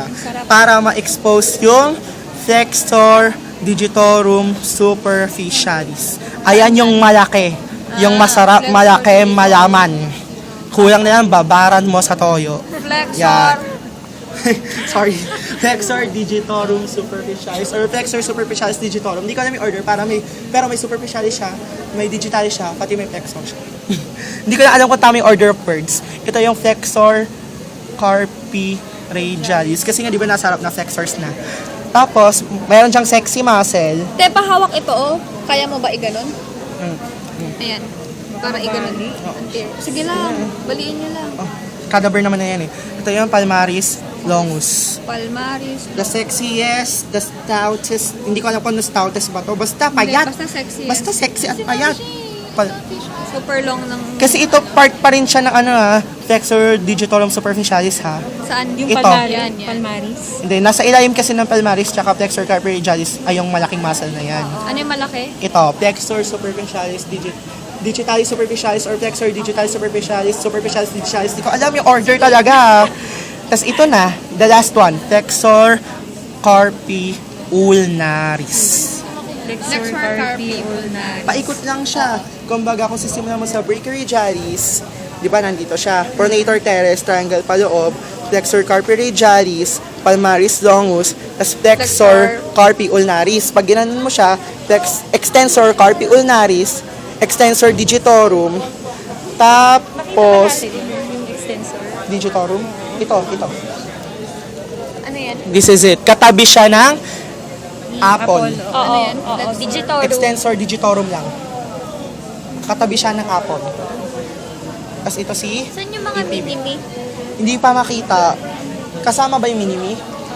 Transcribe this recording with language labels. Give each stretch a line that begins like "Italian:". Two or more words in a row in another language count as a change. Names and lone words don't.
Filipino: Para ma-expose yung flexor digitorum superficialis. Ayan yung malaki. Yung masarap, malaki, malaman. Kulang na lang, babaran mo sa toyo. Flexor. Yan. Sorry. Flexor digitorum superficialis or flexor superficialis digitorum. Hindi ko alam yung order pero may superficialis siya, may digitalis siya, pati may flexor siya. Hindi ko na alam kung tama yung
English: order of words.
Filipino: Ito yung flexor carpi radialis kasi nga di ba nasa harap na flexors na. Tapos, mayroon siyang
English: sexy muscle.
Filipino: Te, pahawak ito oh. Kaya mo ba iganon? Ayan. Para iganon. Sige lang. Baliin niyo lang. Oh, cadaver naman na yan eh. Ito yung palmaris longus. Palmaris.
English: The sexiest, the stoutest,
Filipino: hindi ko alam kung ano stoutest ba to. Basta payat. Basta sexy. Basta sexy at payat.
English: Super long
Filipino: ng... Kasi ito part pa rin siya ng flexor digitorum superficialis ha. Saan? Yung Ito. Yan. palmaris. Hindi, nasa ilalim kasi ng palmaris tsaka flexor carpi radialis ay yung malaking muscle na yan. Ano yung malaki? Ito, flexor superficialis digitalis superficialis or flexor digitalis superficialis digitalis. Hindi ko alam yung order talaga. Tapos ito na,
English: the last one,
Filipino: flexor carpi ulnaris. Flexor Flexor carpi carpi ulnaris. Paikot lang siya. Kumbaga, kung sisimulan mo sa brachioradialis, di ba nandito siya? Pronator teres, triangle paloob, flexor carpi radialis, palmaris longus, tas flexor carpi ulnaris. Pag ginanon mo siya, extensor carpi ulnaris, extensor digitorum, tapos, Yung extensor. digitorum, ito. Ano yan?
English: This is it.
Filipino: Katabi siya ng apple. Ano yan? Oo, digitorum. Extensor digitorum lang. Katabi siya ng apple. Tapos ito si... Saan yung mga minimi? Hindi pa makita. Kasama ba yung minimi?